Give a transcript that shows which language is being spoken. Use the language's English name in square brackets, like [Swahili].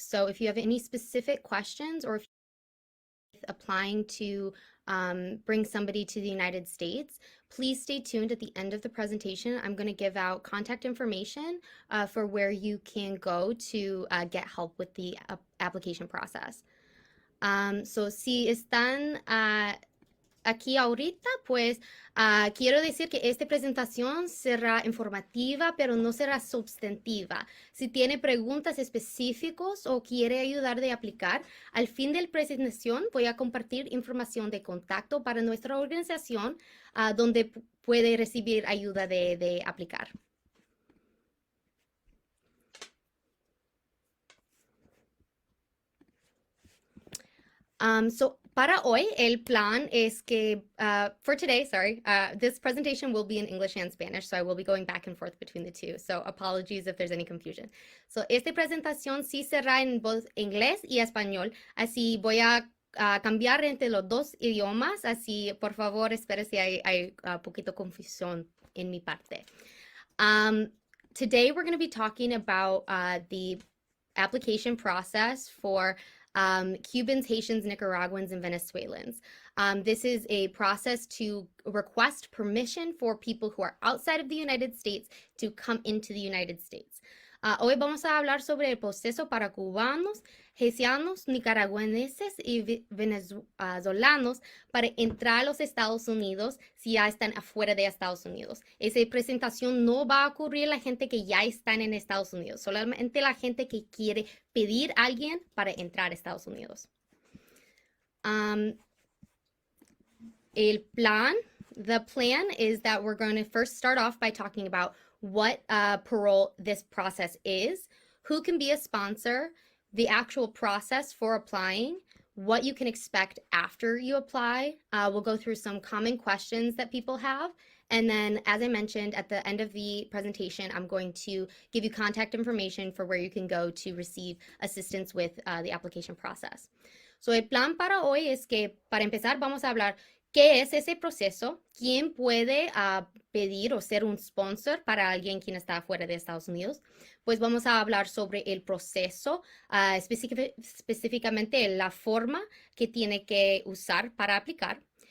[English] So if you have any specific questions or if you're applying to bring somebody to the United States, please stay tuned at the end of the presentation. I'm going to give out contact information for where you can go to get help with the application process. [Spanish] So si están aquí ahorita, pues quiero decir que esta presentación será informativa, pero no será substantiva. Si tiene preguntas específicas o quiere ayudar de aplicar, al fin de la presentación voy a compartir información de contacto para nuestra organización donde puede recibir ayuda de aplicar. [English] So [Spanish] para hoy, el plan es que, [English] for today, sorry, this presentation will be in English and Spanish, so I will be going back and forth between the two. So apologies if there's any confusion. [Spanish] So esta presentación sí será en voz inglés y español, así voy a cambiar entre los dos idiomas, así por favor espere si hay poquito confusión en mi parte. [English] Today we're going to be talking about the application process for Cubans, Haitians, Nicaraguans, and Venezuelans. This is a process to request permission for people who are outside of the United States to come into the United States. [Spanish] Hoy vamos a hablar sobre el proceso para cubanos, haitianos, nicaragüenses y venezolanos para entrar a los Estados Unidos si ya están afuera de Estados Unidos. Esa presentación no va a ocurrir la gente que ya están en Estados Unidos, solamente la gente que quiere pedir a alguien para entrar a Estados Unidos. [English] The plan is that we're going to first start off by talking about what parole this process is, who can be a sponsor, the actual process for applying, what you can expect after you apply. We'll go through some common questions that people have. And then, as I mentioned, at the end of the presentation, I'm going to give you contact information for where you can go to receive assistance with the application process. [Spanish] So, el plan para hoy es que, para empezar, vamos a hablar qué es ese proceso, quién puede pedir o ser un sponsor para alguien quien está fuera de Estados Unidos. Pues vamos a hablar sobre el proceso, específicamente la forma que tiene que usar para aplicar.